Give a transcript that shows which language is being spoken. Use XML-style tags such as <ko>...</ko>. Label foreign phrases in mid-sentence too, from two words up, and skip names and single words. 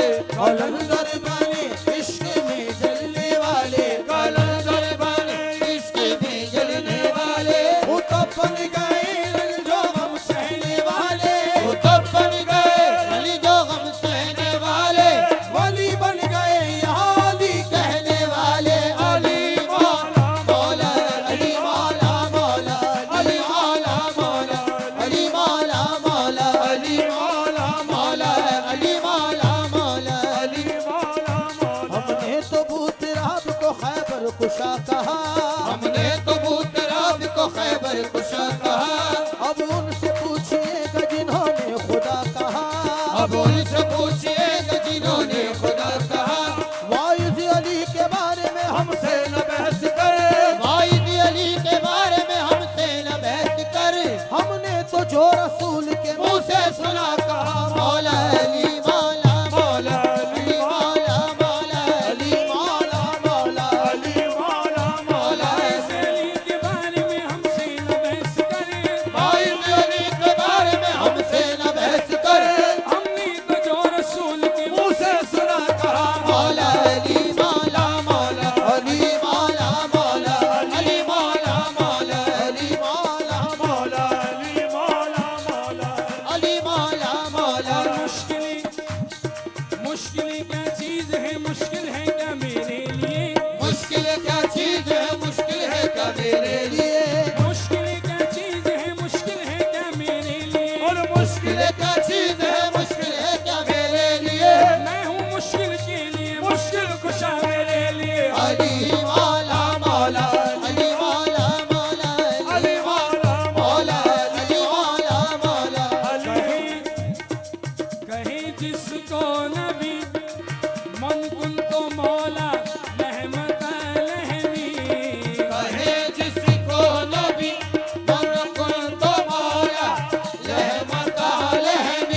<hi>कलंदर बने इश्क में जलने वाले, कलंदर बने इश्क में जलने वाले। वो तो बन गए जो गम सहने वाले, वो तो बन गए जो गम सहने वाले। वली बन गए यहाँ अली कहने वाले, अली मौला मौला अली मौला मौला अली मौला मौला अली मौला मौला अली मौला मौला अली मौला मौला अली मौला मौला। हमने तो बूतराब को खैबर कुशा कहा, हमने तो बूतराब को खैबर कुशा कहा। अब उनसे पूछिएगा जिन्होंने खुदा कहा, अब उनसे पूछिएगा जिन्होंने खुदा कहा। वाइज अली के बारे में हमसे न बहस कर, वाइज अली के बारे में हमसे न बहस कर। हमने तो जो रसूल के मुंह से सुना कहा मौला अली मौला मौला अली मौला मौला अली मौला मौला अली मौला मौला। ऐसे अली के बारे में हमसे न बहस करे, वाइज अली के बारे में हमसे न बहस कर। हमने तो जो रसूल के मुंह से सुना कहा मौला अली मौला मौला अली मौला मौला अली मौला मौला अली मौला मौला अली मौला मौला। अली मौला मौला। मुश्किल क्या चीज है, मुश्किल है क्या मेरे लिए, मुश्किल क्या चीज है, मुश्किल है क्या मेरे लिए। मुश्किल क्या चीज है, मुश्किल है क्या मेरे लिए। और मुश्किल क्या चीज है, मुश्किल है क्या मेरे लिए। मैं हूँ मुश्किल के लिए, मुश्किल कुशा मेरे लिए। अली मौला मौला अली मौला मौला अली मौला मौला अली मौला मौला। कहे जिसको नबी</hi> <ar>مَن كُنتُ مَولاه</ar> <hi>रहमत लहनी। कहे जिसको नबी</hi> <ar>مَن كُنتُ مَولاه</ar> <hi>रहमत लहनी।</hi>